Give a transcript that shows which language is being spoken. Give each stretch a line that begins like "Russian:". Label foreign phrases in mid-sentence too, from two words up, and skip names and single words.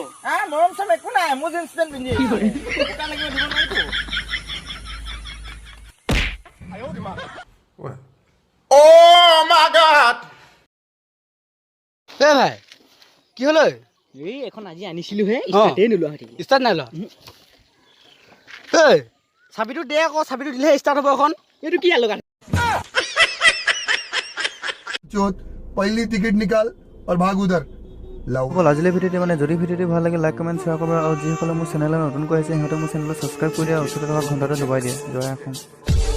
Assamese: মৰম চব একো নাই মোৰ জিন্স পেণ্ট পিন্ধি বোকা লাগিব দিব নোৱাৰিতো ভাই কি হ'ল এই এখন আজি আনিছিলো হে ষ্টাৰ্টে নোলোৱা হৈ থাকিলে ষ্টাৰ্ট নাই লোৱা চাবিটো দে আকৌ চাবিটো দিলেহে ষ্টাৰ্ট হ'ব এখন এইটো কি লগা
Hindi: चौथ पहली टिकट निकाल और भाग उधर
Assamese: আজিলৈ ভিডিঅ'টি মানে যদি ভিডিঅ'টি ভাল লাগে
English: like comment share
Assamese: কৰিব আৰু যিসকলে মোৰ চেনেলত নতুনকৈ আহিছে সিহঁতে মোৰ চেনেলত ছাবস্ক্ৰাইব কৰি দিয়া ওচৰতে থকা ঘণ্টাটো দবাই দিয়ে জয় অসম